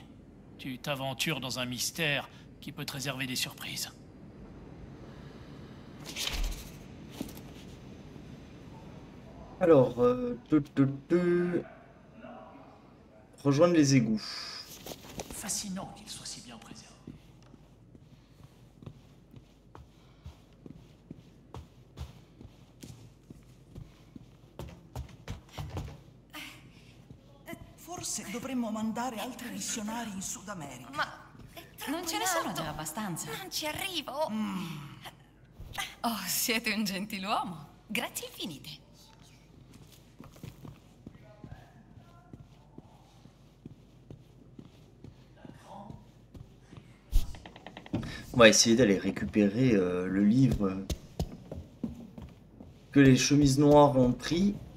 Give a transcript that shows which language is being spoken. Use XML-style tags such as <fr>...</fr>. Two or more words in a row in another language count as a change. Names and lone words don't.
<fr>Tu t'aventures dans un mystère qui peut te réserver des surprises. Alors, rejoindre les égouts. Fascinant qu'il soit si bien préservé.</fr> <it>Forse dovremmo mandare altri missionari in Sud America. Ma non ce ne sono già abbastanza. Non ci arrivo. Oh, siete un gentiluomo. Grazie infinite.</it> <fr>On va essayer d'aller récupérer le livre que les chemises noires ont pris.</fr>